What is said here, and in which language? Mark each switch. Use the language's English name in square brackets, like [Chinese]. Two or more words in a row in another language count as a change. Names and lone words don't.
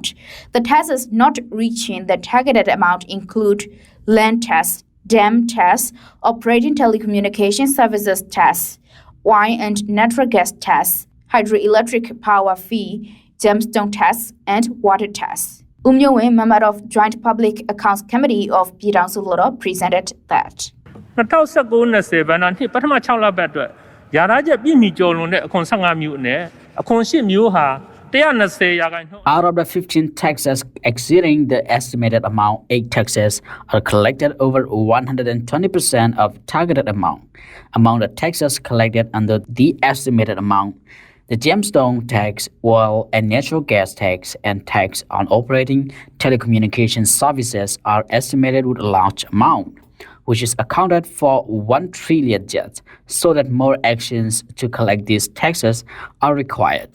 [English] The taxes not reaching the targeted amount include land tax, dam tax, operating telecommunication services tax, wine and natural gas tax, hydroelectric power fee, gemstone tax, and water tax. Myo-win, member of Joint Public Accounts Committee of Pyidaungsu Hluttaw, presented that. [Burmese] 2019-20 ဘဏ္ဍာနှစ်ပထမ6လပတ်အတွက်ယာရချက်ပြည့်မီကျော်လွန်တဲ့အခွန်15မျိုးနဲ့အခွန်10မျိုးဟာ [English] Out of the 15 taxes exceeding the estimated amount, 8 taxes are collected over 120% of targeted amount. Among the taxes collected under the estimated amount, the gemstone tax, oil and natural gas tax, and tax on operating telecommunication services are estimated with a large amount, which is accounted for 1 trillion jets, so that more actions to collect these taxes are required.